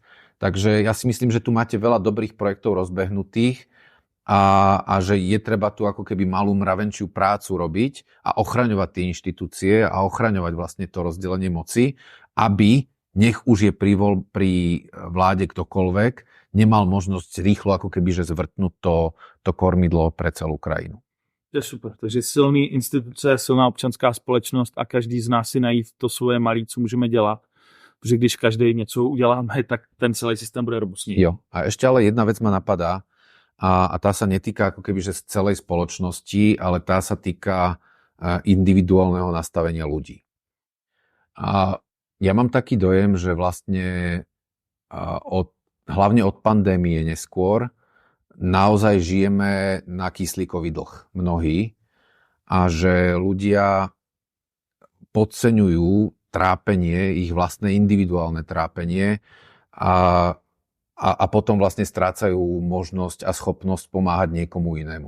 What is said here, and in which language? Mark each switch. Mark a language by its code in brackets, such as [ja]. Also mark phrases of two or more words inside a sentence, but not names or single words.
[sk] Takže ja si myslím, že tu máte veľa dobrých projektov rozbehnutých a že je treba tu ako keby malú mravenčiu prácu robiť a ochraňovať tie inštitúcie a ochraňovať vlastne to rozdelenie moci, aby nech už je pri vláde ktokoľvek, nemal možnosť rýchlo ako keby, že zvrtnúť to kormidlo pre celú krajinu. To je super. [cs] Takže silný instituce, silná občanská společnost a každý z nás si najít to svoje malé, co můžeme dělat. Protože když každý něco uděláme, tak ten celý systém bude robustný. Jo. [sk] A ešte ale jedna vec ma napadá a tá sa netýka ako keby, že z celej spoločnosti, ale tá sa týka individuálneho nastavenia ľudí. A ja mám taký dojem, že vlastne hlavne od pandémie neskôr, naozaj žijeme na kyslíkový dlh mnohí a že ľudia podceňujú trápenie, ich vlastné individuálne trápenie a potom vlastne strácajú možnosť a schopnosť pomáhať niekomu inému.